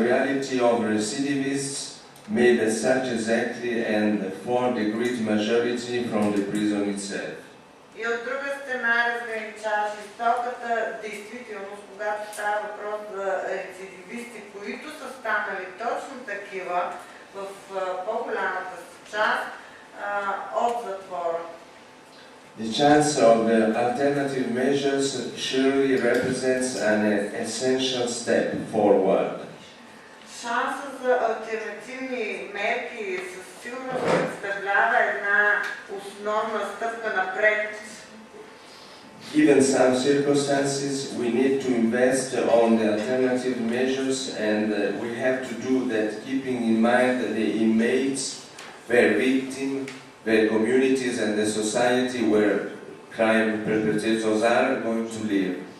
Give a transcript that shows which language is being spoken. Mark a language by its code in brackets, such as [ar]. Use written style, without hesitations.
[en] The reality of recidivists may be such exactly and for the great majority from the prison itself. [bg] И от друга страна разграничава жестоката действителност, когато става въпрос за рецидивисти, които са станали точно такива в по-голямата част от затвора. [en] The chance of alternative measures surely represents an essential step forward. [bg] Шансът за алтернативни мерки със сигурност представлява една основна стъпка напред. [en] Given some circumstances, we need to invest on the alternative measures, and we have to do that keeping in mind the inmates, their victims, their communities and the society where crime perpetrators are going to live.